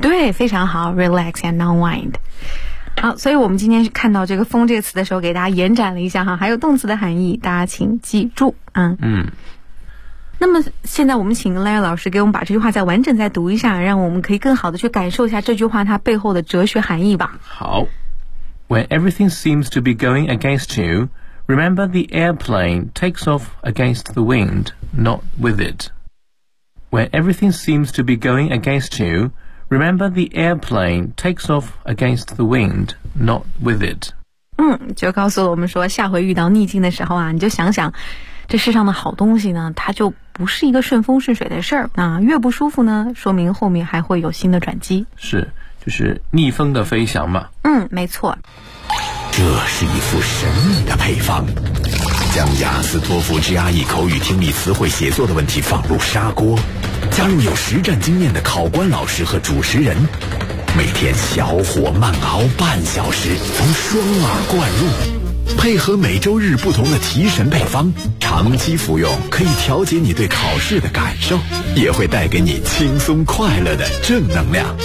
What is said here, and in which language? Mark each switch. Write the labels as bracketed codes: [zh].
[zh] 对，非常好， relax and unwind。好，所以我们今天看到这个风这个词的时候给大家延展了一下哈，还有动词的含义，大家请记住。那么现在我们请 Lai 老师给我们把这句话再完整再读一下，让我们可以更好的去感受一下这句话它背后的哲学含义吧。 [en] 好， When everything seems to be going against you, remember the airplane takes off against the wind, not with itWhen everything seems to be going against you, remember the airplane takes off against the wind, not with it. [zh] 嗯，就告诉我们说，下回遇到逆境的时候啊，你就想想，这世上的好东西呢，它就不是一个顺风顺水的事儿。那越不舒服呢，说明后面还会有新的转机。是，就是逆风的飞翔嘛。嗯，没错。这是一副神秘的配方，将雅思托福 GRE 口语听力词汇写作的问题放入砂锅，加入有实战经验的考官老师和主持人，每天小火慢熬半小时，从双耳灌入，配合每周日不同的提神配方，长期服用可以调节你对考试的感受，也会带给你轻松快乐的正能量。